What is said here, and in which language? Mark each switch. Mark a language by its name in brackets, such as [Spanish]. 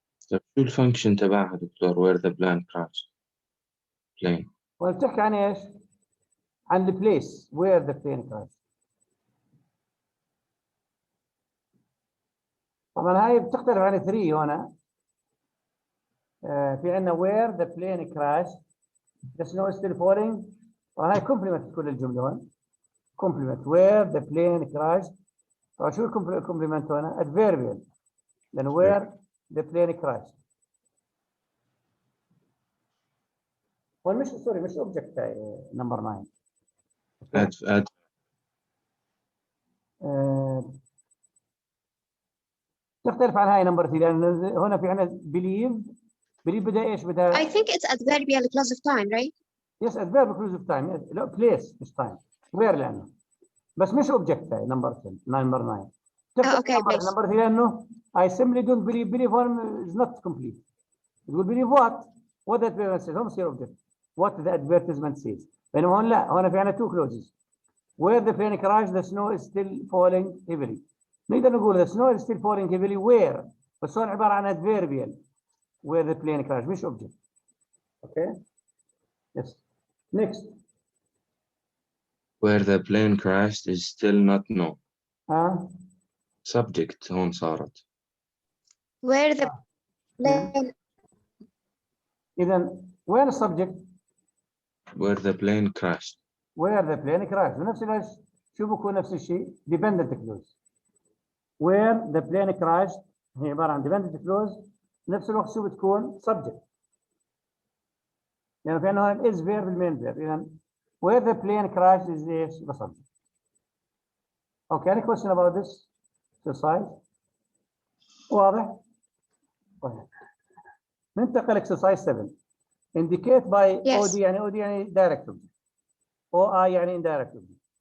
[Arabic] طيب شو الفانكشن تبعها دكتور؟ [English] Where the plane crashed. Plane. [Arabic] وبتحكي عن ايش؟ عن [English] the place where the plane crashed. [Arabic] طبعا هاي بتختلف عن 3 هنا. في عندنا [English] where the plane crashed the snow is still falling. [Arabic] طبعا هاي كومبلمنت كل الجمله هون. [English] Complement where the plane crashed. [Arabic] طبعا شو الكومبلمنت هنا؟ adverbial. [English] لأن where the plane crashed. [Arabic] هو مش سوري مش object نمبر 9. [English] add [Arabic] تختلف عن هاي نمبر 3 لأن هنا في عندنا believe بدأ ايش بدأ؟ [English] I think it's adverbial clause of time, right? Yes, adverb clause of time. Yes. لا place مش time. [Arabic] Where لأنه بس مش object هاي نمبر 10 نمبر 9. [English] Okay, please. [Arabic] نمبر 3 لأنه [English] I simply don't believe one is not complete. [Arabic] تقول [English] believe what the advertisement says. [Arabic] هم يصير object. [English] What the advertisement says. [Arabic] بينما هون لا هون في عندنا 2 clauses. [English] Where the plane crashed the snow is still falling heavily. [Arabic] نقدر نقول [English] the snow is still falling heavily where [Arabic] بس هون عبارة عن [English] adverbial. Where the plane crashed مش object. Okay. Yes. Next. where the plane crashed is still not known. [Arabic] subject هون صارت. [English] Where the plane. [Arabic] إذا وين subject? [English] where the plane crashed. Where the plane crashed. [Arabic] ونفس الشيء شو بكون نفس الشيء؟ dependent clause. [English] Where the plane crashed [Arabic] هي عبارة عن [English] dependent clause. [Arabic] نفس الوقت شو بتكون؟ subject. يعني في عندنا is verb المين verb. إذا [English] where the plane crashed is ايش؟ the subject. Okay, any question about this exercise? [Arabic] واضح؟ طيب. ننتقل exercise 7. [English] Indicate by Yes. OD [Arabic] يعني [English] OD يعني direct object. OI يعني indirect object.